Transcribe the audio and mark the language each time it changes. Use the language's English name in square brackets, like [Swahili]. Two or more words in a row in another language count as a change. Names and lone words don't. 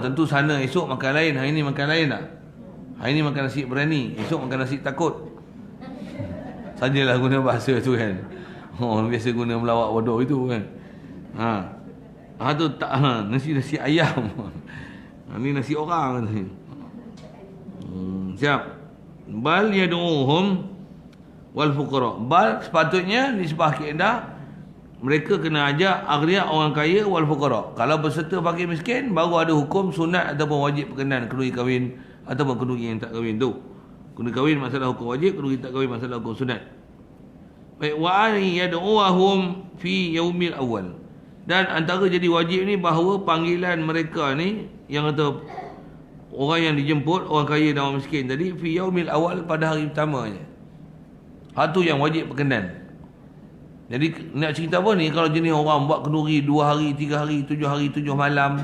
[Malay] Tentu sana esok makan lain, hari ni makan lain tak? Hari ni makan nasi berani, esok makan nasi takut. Sajalah guna bahasa tu kan. Biasa guna melawak bodoh itu kan. Tu tak, nasi ayam. Ni nasi orang. Siap. [Arabic] بل يدعوهم والفقراء. [Malay] Bal sepatutnya di sebuah kaedah mereka kena ajak aghnia orang kaya [Arabic] والفقراء. [Malay] Kalau berserta fakir miskin baru ada hukum sunat ataupun wajib berkenan kenduri kahwin ataupun kenduri yang tak kahwin tu. Kenduri kahwin masalah hukum wajib, kenduri tak kahwin masalah hukum sunat. Baik, [Arabic] ويدعوهم في اليوم الأول. [Malay] Dan antara jadi wajib ni bahawa panggilan mereka ni yang kata orang yang dijemput, orang kaya dan orang miskin tadi, [Arabic] في اليوم الأول, [Malay] pada hari pertama je. Hal tu yang wajib berkenan. Jadi nak cerita apa ni, kalau jenis orang buat kenduri 2 hari, 3 hari, 7 hari, 7 malam.